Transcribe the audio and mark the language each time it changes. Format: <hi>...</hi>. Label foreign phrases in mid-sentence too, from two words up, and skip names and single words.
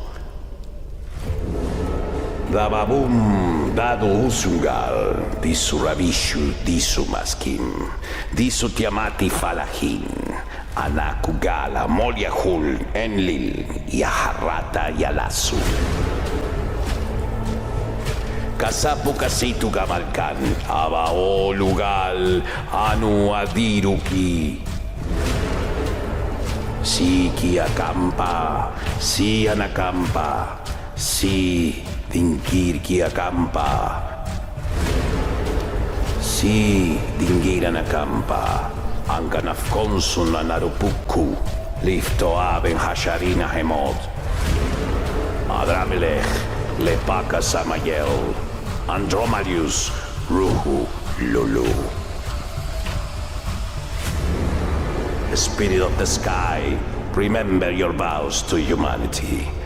<en>Dababum Dadu Usungal, Disu Rabishu, Disu Maskim, Disu Tiamati Falahin, Anakugala, Moliahul, Enlil, Yaharata, Yalasu. Kasapu Kasitu Gamalkan, Abao Lugal, Anu Adiruki. Si Kiakampa, Si Anakampa, Si Dinkir Kiakampa, Si Dingir Anakampa. Anganafkonsun Anarupuku, Lifto Aben Hasharina Hemod, Adramelech, Lepaka Samayel, Andromalius, Ruhu, Lulu. Spirit of the sky, remember your vows to humanity.</en>